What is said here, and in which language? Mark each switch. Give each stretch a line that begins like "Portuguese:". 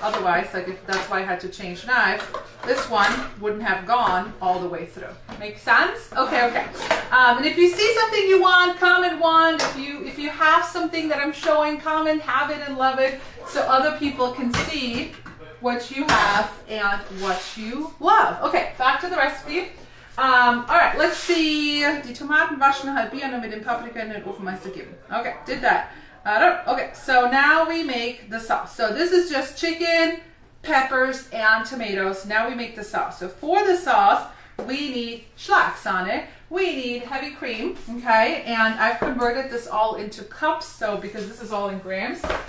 English: Otherwise, like if that's why I had to change knife, this one wouldn't have gone all the way through. Make sense? Okay. And if you see something you want, comment one. If you have something that I'm showing, comment, have it and love it, so other people can see what you have and what you love. Okay, back to the recipe. All right, let's see.
German: Die Tomaten waschen, halbieren und mit dem Paprika in den Ofenmeister geben.
English: Okay, did that. Okay, so now we make the sauce. So this is just chicken, peppers, and tomatoes. Now we make the sauce. So for the sauce, we need Schlagsahne. We need heavy cream, okay? And I've converted this all into cups, so because this is all in grams.